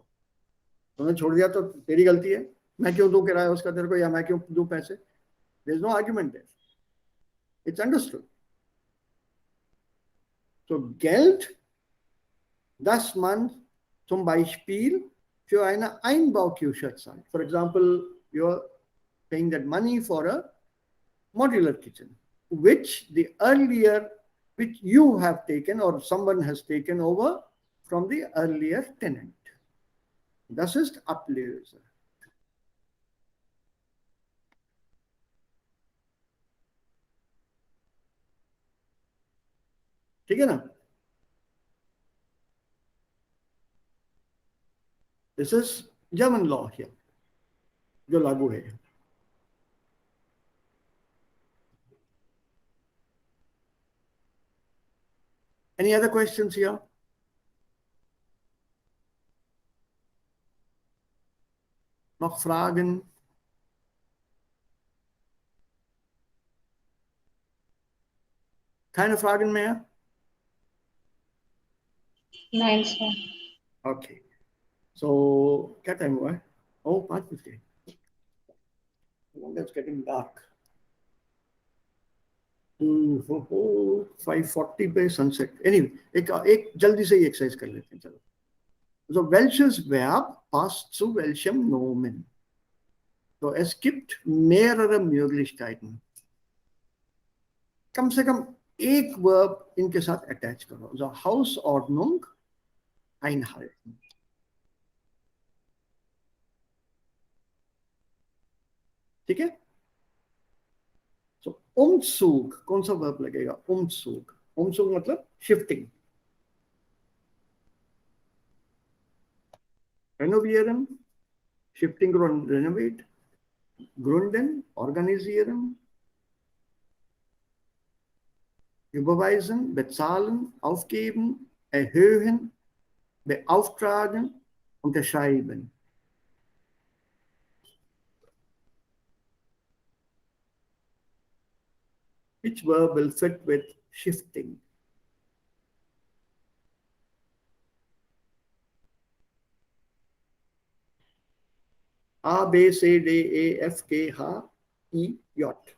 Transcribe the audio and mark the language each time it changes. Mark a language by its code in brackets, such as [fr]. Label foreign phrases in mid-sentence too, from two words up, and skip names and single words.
[hi] तूने छोड़ दिया तो तेरी गलती है. मैं क्यों दूं किराया उसका तेरे को, या मैं क्यों दूं पैसे? [en] There is no argument there. It's understood. [de] So Geld, dass man zum Beispiel für eine Einbauküche zahlt. [en] For example, you're paying that money for a modular kitchen, which you have taken or someone has taken over from the earlier tenant. [de] Das ist Ablöse. [hi] ठीक है ना? [en] This is German law here, [hi] जो लागू है. [en] Any other questions here? [de] Noch Fragen? Keine Fragen mehr? Nein, sir. [en] Okay. So, [hi] क्या टाइम हुआ है? [en] Oh, 5:50. It's getting dark. [hi] 5:40 पे sunset. [en] Anyway, [hi] एक जल्दी से एक्सरसाइज कर लेते हैं. चलो. [de] So welches Verb passt zu welchem Nomen? So es gibt mehrere Möglichkeiten. कम से कम एक वर्ब इनके साथ अटैच करो. So Hausordnung einhalten. [hi] ठीक है? So Umzug, कौन सा वर्ब लगेगा? [de] Umzug. [hi] Umzug मतलब shifting. [de] Renovieren, shifting und renovate. Gründen, organisieren. Überweisen, bezahlen, aufgeben, erhöhen, beauftragen, unterschreiben. [en] Which verb will fit with shifting? A, B, C, D, E, F, G, H, I, J.